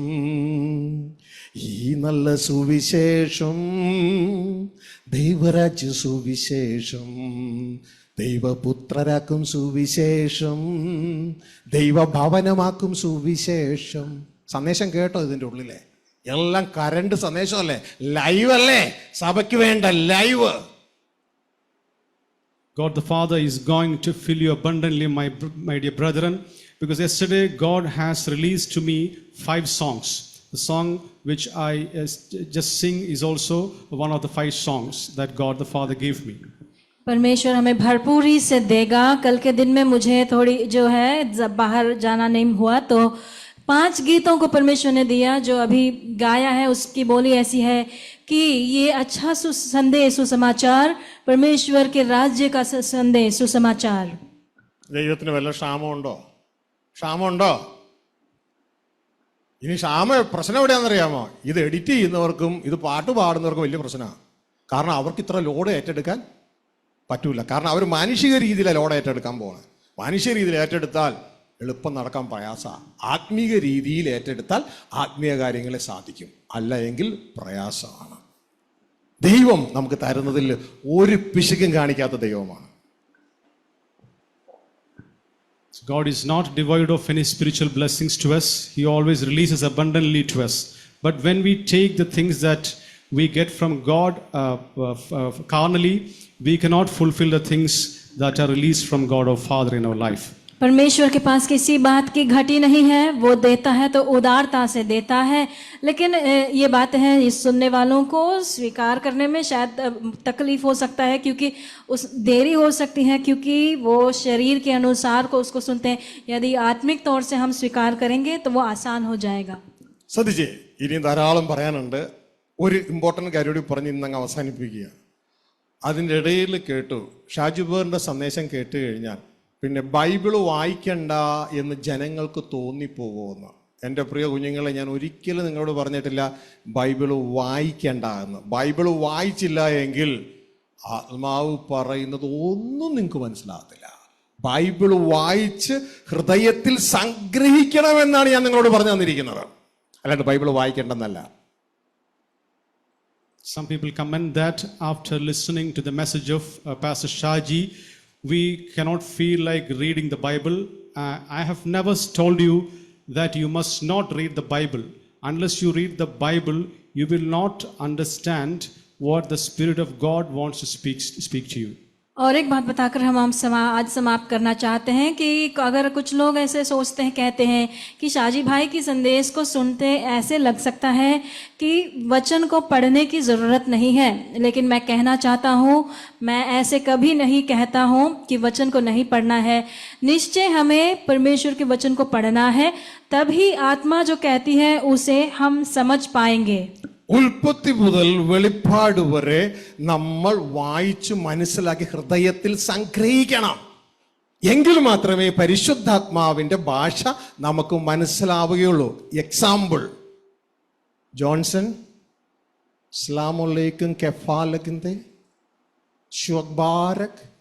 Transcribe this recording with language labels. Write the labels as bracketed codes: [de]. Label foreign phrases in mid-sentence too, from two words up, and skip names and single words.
[ml] ഈ നല്ല സുവിശേഷം, ദൈവരാജ്യ സുവിശേഷം, ദൈവപുത്രരാക്കും സുവിശേഷം, ദൈവഭവനമാക്കും സുവിശേഷം. സന്ദേശം കേട്ടോ? ഇതിൻ്റെ ഉള്ളിലെ എല്ലാം കറണ്ട് സന്ദേശമല്ലേ, ലൈവ് അല്ലേ? സഭയ്ക്ക് വേണ്ട ലൈവ്. [en] God the Father is going to fill you abundantly, my dear brethren, because yesterday God has released to me 5 songs. The song which I just sing is also one of the 5 songs that God the Father gave me. [hi] परमेश्वर हमें भरपूरी से देगा। कल के दिन में मुझे थोड़ी जो है बाहर जाना नहीं हुआ, तो 5 गीतों को परमेश्वर ने दिया जो अभी गाया है। उसकी बोली ऐसी है कि ये अच्छा संदेश, सुसमाचार, परमेश्वर के राज्य का संदेश, सुसमाचार। [ml] ദൈവത്തിന് വല്ല ക്ഷാമമുണ്ടോ? ക്ഷാമമുണ്ടോ? ഇനി പ്രശ്നം എവിടെയാണെന്നറിയാമോ? ഇത് എഡിറ്റ് ചെയ്യുന്നവർക്കും ഇത് പാട്ട് പാടുന്നവർക്കും വലിയ പ്രശ്നമാണ്. കാരണം അവർക്ക് ഇത്ര ലോഡ് ഏറ്റെടുക്കാൻ പറ്റൂല. കാരണം അവർ മാനുഷിക രീതിയിലാണ് ലോഡ് ഏറ്റെടുക്കാൻ പോകുന്നത്. മാനുഷിക രീതിയിൽ ഏറ്റെടുത്താൽ എളുപ്പം നടക്കാൻ പ്രയാസമാണ്. ആത്മീക രീതിയിൽ ഏറ്റെടുത്താൽ ആത്മീയ കാര്യങ്ങളെ സാധിക്കും, അല്ല എങ്കിൽ പ്രയാസമാണ്. ദൈവം നമുക്ക് തരുന്നതിൽ ഒരു പിശുക്കും കാണിക്കാത്ത ദൈവമാണ്. [en] God is not devoid of any spiritual blessings to us. He always releases abundantly to us. But when we take the things that we get from God carnally, we cannot fulfill the things that are released from God our Father in our life. [hi] परमेश्वर के पास किसी बात की घटी नहीं है। वो देता है तो उदारता से देता है, लेकिन ये बात है इस सुनने वालों को स्वीकार करने में शायद तकलीफ हो सकता है, क्योंकि उस देरी हो सकती है, क्योंकि वो शरीर के अनुसार को उसको सुनते हैं। यदि आत्मिक तौर से हम स्वीकार करेंगे तो वो आसान हो जाएगा। [ml] ശ്രദ്ധിച്ചേ, ഇനിയും ധാരാളം പറയാനുണ്ട്. ഒരു ഇമ്പോർട്ടൻ്റ് കാര്യം കൂടി പറഞ്ഞ് ഇന്നങ്ങ് അവസാനിപ്പിക്കുക. അതിൻ്റെ ഇടയിൽ കേട്ടു, ഷാജുബേറിൻ്റെ സന്ദേശം കേട്ട് കഴിഞ്ഞാൽ പിന്നെ ബൈബിള് വായിക്കണ്ട എന്ന് ജനങ്ങൾക്ക് തോന്നിപ്പോകുമെന്ന്. എൻ്റെ പ്രിയ കുഞ്ഞുങ്ങളെ, ഞാൻ ഒരിക്കലും നിങ്ങളോട് പറഞ്ഞിട്ടില്ല ബൈബിള് വായിക്കണ്ട എന്ന്. ബൈബിള് വായിച്ചില്ല എങ്കിൽ ആത്മാവ് പറയുന്നത് ഒന്നും നിങ്ങൾക്ക് മനസ്സിലാകത്തില്ല. ബൈബിള് വായിച്ച് ഹൃദയത്തിൽ സംഗ്രഹിക്കണമെന്നാണ് ഞാൻ നിങ്ങളോട് പറഞ്ഞു തന്നിരിക്കുന്നത്, അല്ലാണ്ട് ബൈബിള് വായിക്കേണ്ടെന്നല്ല. [en] Some people comment that after listening to the message of Pastor Shaji, we cannot feel like reading the Bible. I have never told you that you must not read the Bible. Unless you read the Bible, you will not understand what the Spirit of God wants to speak to you. [hi] और एक बात बताकर हम आज समाप्त करना चाहते हैं कि अगर कुछ लोग ऐसे सोचते हैं, कहते हैं कि शाजी भाई की संदेश को सुनते ऐसे लग सकता है कि वचन को पढ़ने की ज़रूरत नहीं है, लेकिन मैं कहना चाहता हूँ, मैं ऐसे कभी नहीं कहता हूँ कि वचन को नहीं पढ़ना है। निश्चय हमें परमेश्वर के वचन को पढ़ना है, तभी आत्मा जो कहती है उसे हम समझ पाएंगे. [ml] ഉൽപ്പത്തി മുതൽ വെളിപ്പാട് വരെ നമ്മൾ വായിച്ചു മനസ്സിലാക്കി ഹൃദയത്തിൽ സംഗ്രഹിക്കണം. എങ്കിൽ മാത്രമേ പരിശുദ്ധാത്മാവിന്റെ ഭാഷ നമുക്ക് മനസ്സിലാവുകയുള്ളൂ. എക്സാമ്പിൾ, ജോൺസൺ അസ്സലാമുഅലൈക്കും കെഫാലക്കിന്റെ ഷുഅബ്ബാരക്.